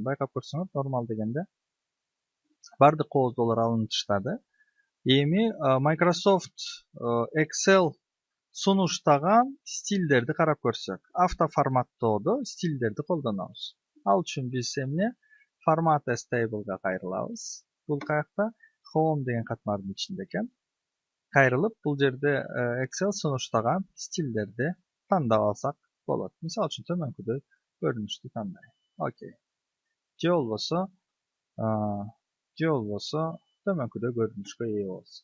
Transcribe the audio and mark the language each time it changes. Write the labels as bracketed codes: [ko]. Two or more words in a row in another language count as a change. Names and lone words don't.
[ky] Байкап көрсөңөр, нормал дегенде бардык кооздоолор алынып таштады. Эми Microsoft Excel сунуштаган стилдерди карап көрсөк, автоформаттоодо стилдерди колдонобуз. Ал үчүн биз эмне? [en] Format as table'га [ky] кайрылабыз. Бул каякта Home деген катмардын ичинде экен. Кайрылып, бул жерде Excel сунуштаган стилдерди тандап алсак болот. Мисалы үчүн төмөнкүдөй көрүнүштү тандайм. Окей. Же болбосо төмөнкүдөй көрүнүшкө ээ болсун.